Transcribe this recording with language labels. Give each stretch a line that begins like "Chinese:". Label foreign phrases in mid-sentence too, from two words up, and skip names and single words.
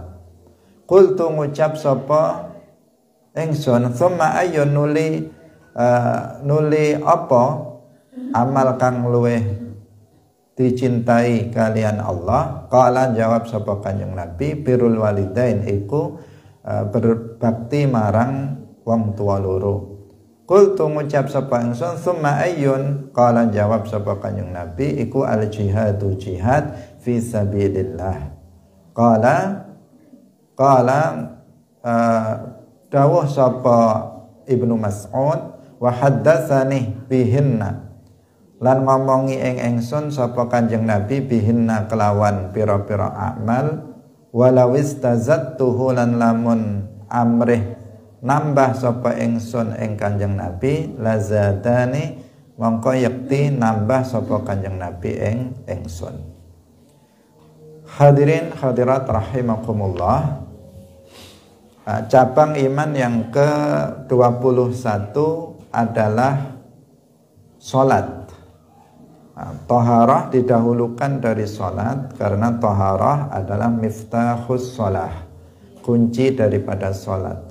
Javanese: Qultu ngucap sapa ingsun,
Arabic: ثم أي
Javanese: nuli apa amal kang luweh dicintai kalian Allah? Qala jawab sapa Kanjeng Nabi,
Arabic: بر الوالدين
Javanese: iku berbakti marang wong tua loro. Qultu ngucap sapa ingsun
Arabic: ثم أي?
Javanese: Qala jawab sapa Kanjeng Nabi iku
Arabic: الجهاد جهاد في سبيل الله.
Javanese: Qala dawuh sapa Ibnu Mas'ud
Arabic: وحدثني بهن,
Javanese: lan ngomongi ing ingsun sapa Kanjeng Nabi bihinna kelawan pira-pira amal,
Arabic: ولو استزدته
Javanese: lan lamun amrih nambah sapa ingsun ing Kanjeng Nabi lazadani mongko yakti nambah sapa Kanjeng Nabi ing ingsun.
Indonesian: Hadirin hadirat rahimakumullah, cabang iman yang ke-21 adalah salat. Taharah didahulukan dari salat karena taharah adalah
Arabic: مفتاح الصلاة,
Indonesian: kunci daripada salat.